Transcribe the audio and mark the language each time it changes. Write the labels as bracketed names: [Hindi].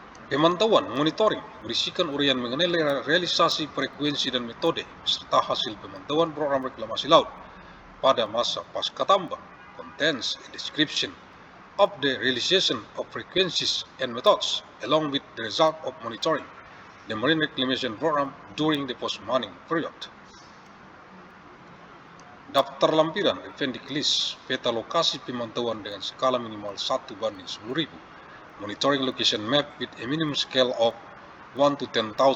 [Indonesian] Pemantauan monitoring berisikan uraian mengenai realisasi frekuensi dan metode serta hasil pemantauan program reklamasi laut pada masa pasca tambang. [English] Contains a description of the realization of frequencies and methods along with the result of monitoring the marine reclamation program during the post-mining period. [Indonesian] Daftar lampiran [English] Appendix List [Indonesian] peta lokasi pemantauan dengan skala minimal 1:10.000. [English] Monitoring location map with a minimum scale of 1 to 10,000.